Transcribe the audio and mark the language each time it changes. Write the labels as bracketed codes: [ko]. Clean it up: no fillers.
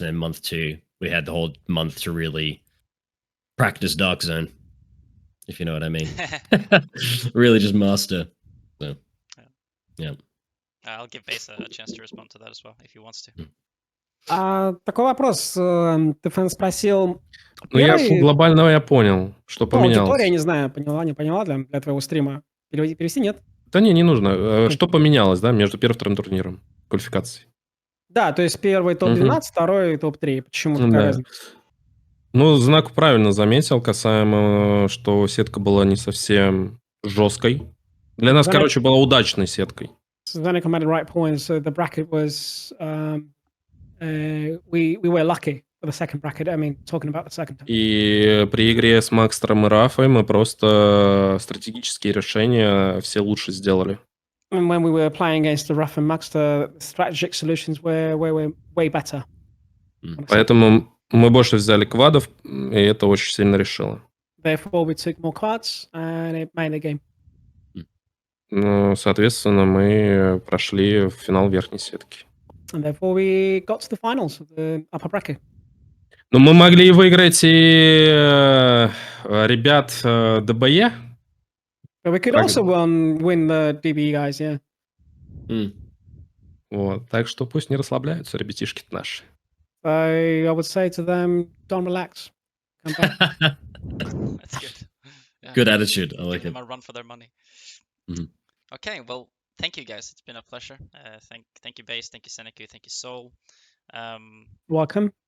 [en] And then month 2, we had the whole month to really practice Dark Zone, if you know what I mean. Really just master. So, yeah. I'll give Base a chance to respond to that as well, if he wants to. [ru] Такой вопрос. Ты спросил... Ну, глобально я понял, что поменялось. Аудитория, не знаю, поняла, не поняла для твоего стрима. Перевести нет? Да не нужно. Что поменялось, да, между первым и вторым турниром квалификации? Да, то есть первый топ-12, второй топ-3. Почему такая разница? Ну, Знак правильно заметил касаемо, что сетка была не совсем жесткой. Для нас, короче, была удачной сеткой. [en] ZenAku made the right point. So the bracket was... we were lucky for the second bracket. I mean, talking about the second time. [ru] И при игре с Макстером и Рафой мы просто стратегические решения все лучше сделали. [en] And when we were playing against the Rafa and Maxter, strategic solutions were way better. [ru] Поэтому мы больше взяли квадов, и это очень сильно решило. [en] Therefore, we took more cards, and it made the game. [ru] Ну, соответственно, мы прошли в финал верхней сетки. [en] And therefore, we got to the finals of the upper bracket. [ru] Но мы могли выиграть и ребят ДБЕ. [en] But we could also win the DBE guys, yeah. [ru] Вот, так что пусть не расслабляются ребятишки-то наши. [en] So I would say to them, don't relax. Come back. That's good. Yeah. Good attitude. I like Give it. them a run for their money. Mm-hmm. Okay, well, thank you guys. It's been a pleasure. Thank you, Base. Thank you, ZenAku. Thank you, Soul. Welcome.